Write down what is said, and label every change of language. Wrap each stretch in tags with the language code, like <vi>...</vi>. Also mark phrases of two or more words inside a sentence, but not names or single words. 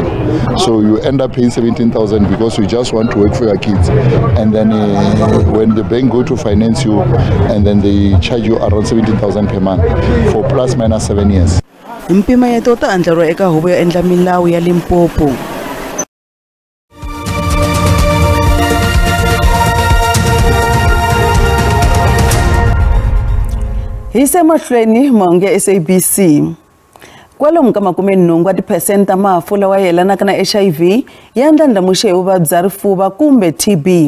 <en>So you end up paying 17,000 because you just want to work for your kids. And then when the bank go to finance you, and then they charge you around 17,000 per month for plus minus 7 years.</en> <ts>Mpimanyeto ta andlariwa eka huvo yo endla milawu ya Limpopo. Hi se mahlweni monge SABC. Kwalomu ka 80% ta mafu lawa yelanaka na HIV ya ndlandlamuxe hi vuvabyi bya rifuva kumbe TB.</ts>